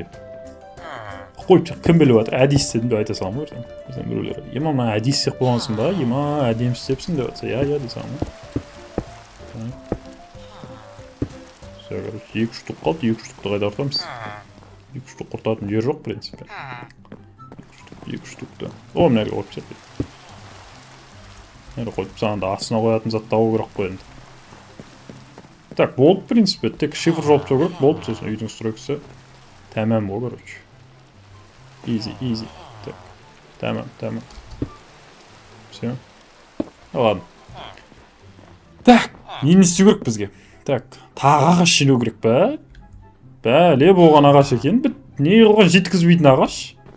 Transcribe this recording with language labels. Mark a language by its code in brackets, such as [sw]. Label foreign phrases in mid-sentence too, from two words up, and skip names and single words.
[kk] Қойып тастайын, кім біліп жатыр, әдейі істедім деп айта салам ғой. Бізден біреулер, ема мына әдейі істеп қойғансың ба, ема әдемі істепсің деп жатса, я дей салам ғой. [ru] Все, короче, [kk] 2 штук қалды, 2 штукты қайда құртамыз? 2 штук құртатын жер жоқ, [ru] в принципе. 2 штукты. О, [kk] мына жерге қойып тастайын. Мына қойып тастағанда астына қоятын зат табу керек қой енді. Так, болды, [ru] в принципе, [kk] тек шифр жауып тастау керек, болды, сосын үйдің стройкасы. Тәмам ғой, короче. Easy. Так, тәмам. Все. [ru] Ладно. [kk] Так, нені істеу керек бізге? Так, тағы ағаш жинау керек па? Бәле болған ағаш екен, не қылған жеткізбейтін ағаш?